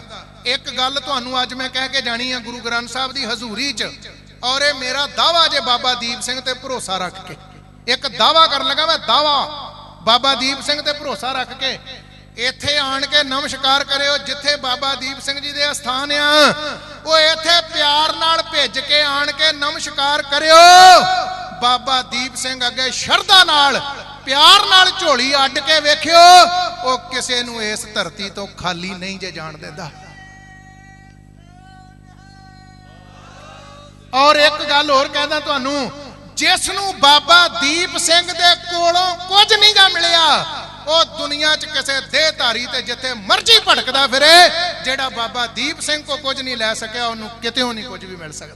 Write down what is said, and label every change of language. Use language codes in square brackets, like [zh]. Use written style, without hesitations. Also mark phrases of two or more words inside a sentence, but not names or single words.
[pa] ਇੱਕ ਗੱਲ ਤੁਹਾਨੂੰ ਅੱਜ ਮੈਂ ਕਹਿ ਕੇ ਜਾਣੀ ਹੈ ਗੁਰੂ ਗ੍ਰੰਥ ਸਾਹਿਬ ਦੀ ਹਜ਼ੂਰੀ 'ਚ, ਔਰ ਯੇ ਮੇਰਾ ਦਾਅਵਾ ਜੇ ਬਾਬਾ ਦੀਪ ਸਿੰਘ ਤੇ ਭਰੋਸਾ ਰੱਖ ਕੇ, ਇੱਕ ਦਾਅਵਾ ਕਰ ਲੱਗਾ ਮੈਂ, ਦਾਅਵਾ ਬਾਬਾ ਦੀਪ ਸਿੰਘ ਤੇ ਭਰੋਸਾ ਰੱਖ ਕੇ ਇੱਥੇ ਆਣ ਕੇ ਨਮਸਕਾਰ ਕਰਿਓ। ਜਿੱਥੇ ਬਾਬਾ ਦੀਪ ਸਿੰਘ ਜੀ ਦੇ ਅਸਥਾਨ ਆ, ਵੋ ਇੱਥੇ ਪਿਆਰ ਨਾਲ ਭੇਜ ਕੇ ਆਣ ਕੇ ਨਮਸਕਾਰ ਕਰਿਓ। ਬਾਬਾ ਦੀਪ ਸਿੰਘ ਅੱਗੇ ਸ਼ਰਧਾ ਨਾਲ ਪਿਆਰ ਨਾਲ ਝੋਲੀ ਅੱਡ ਕੇ ਵੇਖਿਓ, ਉਹ ਕਿਸੇ ਨੂੰ ਇਸ ਧਰਤੀ ਤੋਂ ਖਾਲੀ ਨਹੀਂ ਜੇ ਜਾਣ ਦਿੰਦਾ। ਔਰ ਇੱਕ ਗੱਲ ਹੋਰ ਕਹਿੰਦਾ ਤੁਹਾਨੂੰ, ਜਿਸ ਨੂੰ ਬਾਬਾ ਦੀਪ ਸਿੰਘ ਦੇ ਕੋਲੋਂ ਕੁਝ ਨਹੀਂ ਗਾ ਮਿਲਿਆ, ਉਹ ਦੁਨੀਆ 'ਚ ਕਿਸੇ ਦੇਹਧਾਰੀ ਤੇ ਜਿੱਥੇ ਮਰਜ਼ੀ ਭਟਕਦਾ ਫਿਰੇ, ਜਿਹੜਾ ਬਾਬਾ ਦੀਪ ਸਿੰਘ ਕੋ ਕੁਝ ਨਹੀਂ ਲੈ ਸਕਿਆ ਉਹਨੂੰ ਕਿਤੇੋਂ ਨਹੀਂ ਕੁਝ ਵੀ ਮਿਲ ਸਕਦਾ।